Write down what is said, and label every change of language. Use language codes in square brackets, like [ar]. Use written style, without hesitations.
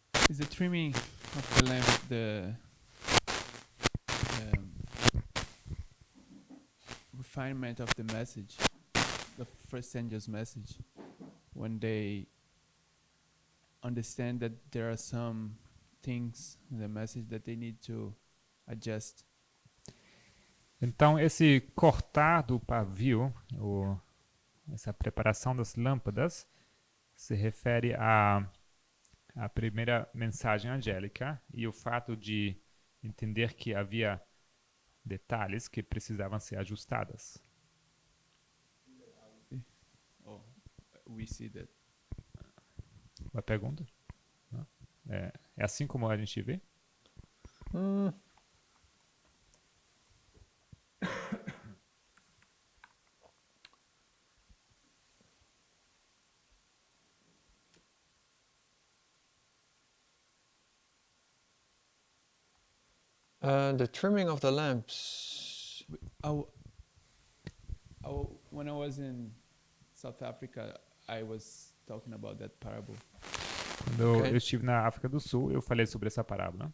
[en] Is the trimming of the lamp um, refinement of the message, the first angel's message, when they understand that there are some things in the message that they need to adjust. [pt] Então, esse cortar do pavio, essa preparação das lâmpadas, se refere à primeira mensagem angélica e o fato de entender que havia detalhes que precisavam ser ajustadas. [en] Oh, we see that. [pt] Uma pergunta? Não? É assim como a gente vê? [en] The trimming of the lamps. When I was in South Africa, I was talking about that parable. [pt] Quando [en] Okay. [pt] eu estive na África do Sul, eu falei sobre essa parábola.